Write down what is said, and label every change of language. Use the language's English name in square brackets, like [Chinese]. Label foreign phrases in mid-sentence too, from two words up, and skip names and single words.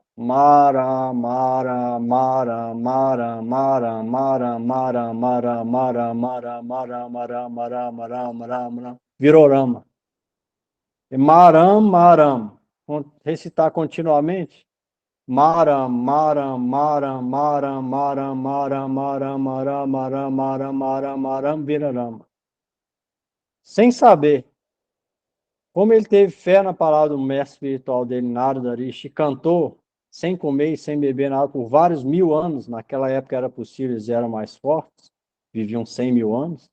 [Portuguese] Mara, Mara, Mara, Mara, Mara, Mara, Mara, Mara, Mara, Mara, Mara, Mara, Mara, Mara, Mara, Mara, virou Rama. E Maram, Maram, recitar continuamente. Maram, Maram, Maram, Maram, Maram, Maram, Maram, Maram, Maram, Maram, Maram, Maram, vira Rama. Sem saber. Como ele teve fé na palavra do mestre espiritual dele, Narada Rishi, cantou, sem comer e sem beber nada por vários mil anos. Naquela época era possível, eles eram mais fortes, viviam 100 mil anos.